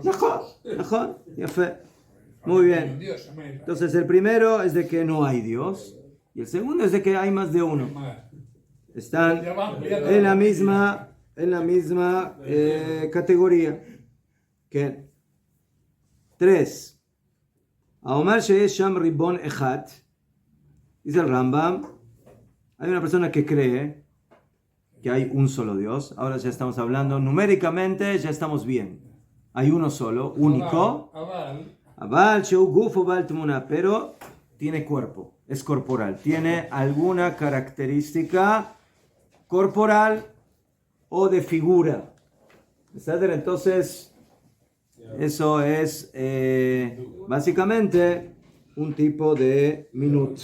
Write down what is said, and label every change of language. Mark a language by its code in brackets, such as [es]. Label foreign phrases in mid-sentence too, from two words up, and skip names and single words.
[es] Mejor. Ya fue. Muy bien. Entonces el primero es de que no hay Dios. Y el segundo es de que hay más de uno. Están en la misma categoría. ¿Qué? 3. [he] האומר שיש שם רבון אחד. [es] Dice el Rambam. Hay una persona que cree que hay un solo Dios. Ahora ya estamos hablando numéricamente, ya estamos bien. Hay uno solo, único. [he] אבל שהוא גופו בעל תמונה, [es] pero tiene cuerpo, es corporal. Tiene alguna característica corporal o de figura. Entonces, eso es básicamente un tipo de minut.